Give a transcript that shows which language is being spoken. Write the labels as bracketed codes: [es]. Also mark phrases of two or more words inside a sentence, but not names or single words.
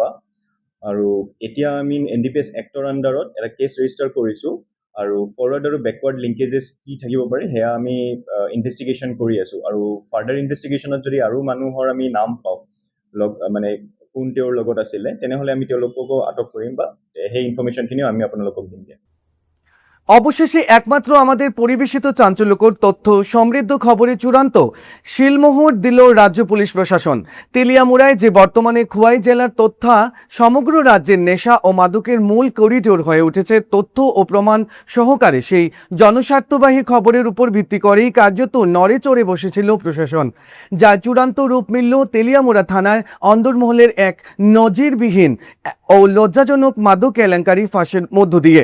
[as] আৰু এতিয়া আমি NDPS এক্টৰ আণ্ডাৰত এটা [en] case register [as] কৰিছোঁ আৰু ফৰৱাৰ্ড আৰু [en] backward linkages [as] কি থাকিব পাৰে সেয়া আমি ইনভেষ্টিগেশ্যন কৰি আছোঁ। আৰু [en] further investigation [as] যদি আৰু মানুহৰ আমি নাম পাওঁ, মানে কোন তেওঁৰ লগত আছিলে, তেনেহ'লে আমি তেওঁলোককো আটক কৰিম বা সেই ইনফৰমেশ্যনখিনিও আমি আপোনালোকক দিম। [bn] অবশেষে একমাত্র আমাদের পরিবেশিত চাঞ্চল্যকর তথ্য সমৃদ্ধ খবরে চূড়ান্ত শিলমোহর দিল রাজ্য পুলিশ প্রশাসন। তেলিয়ামুড়ায় যে বর্তমানে খোয়াই জেলার তথা সমগ্র রাজ্যের নেশা ও মাদকের মূল করিডোর হয়ে উঠেছে, তথ্য ও প্রমাণ সহকারে সেই জনস্বার্থবাহী খবরের উপর ভিত্তি করেই কার্যত নড়ে চড়ে বসেছিল প্রশাসন, যা চূড়ান্ত রূপ মিলল তেলিয়ামুড়া থানার অন্দরমহলের এক নজিরবিহীন ও লজ্জাজনক মাদক কেলেঙ্কারি ফাঁসের মধ্য দিয়ে।